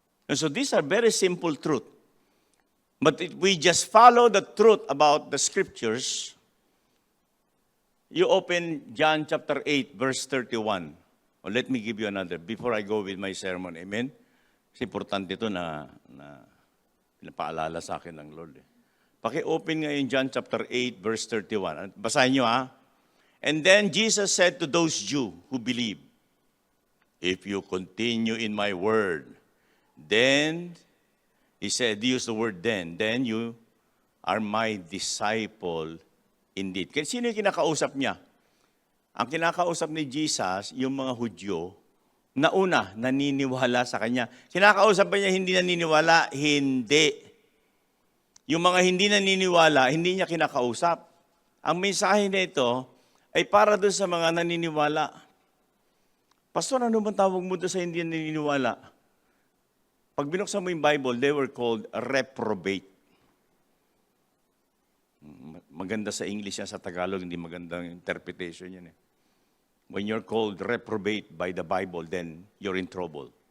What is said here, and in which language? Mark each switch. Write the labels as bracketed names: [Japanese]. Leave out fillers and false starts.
[English] And so these are very simple truth. But if we just follow the truth about the scriptures, you open John chapter 8, verse 31. Well, let me give you another before I go with my sermon. Amen? [Filipino] Kasi importante ito na pinapaalala sa akin ng Lord. Paki-open ngayon John chapter 8, verse 31. Basahin nyo ha. [English] And then Jesus said to those Jews who believe, if you continue in my word, then, he said, he used the word then you are my disciple indeed. [Filipino] Kasi sino yung kinakausap niya? Ang kinakausap ni Jesus, yung mga Hudyo, na una, naniniwala sa Kanya. Kinakausap ba niya hindi naniniwala? Hindi. Yung mga hindi naniniwala, hindi niya kinakausap. Ang mensahe na ito ay para doon sa mga naniniwala. Pastor, ano bang tawag mo doon sa hindi naniniwala? Pag binuksan mo yung [English] Bible, they were called reprobate. [Filipino] Maganda sa English yan, sa Tagalog, hindi magandang interpretation yan. [English] When you're called reprobate by the Bible, then you're in trouble.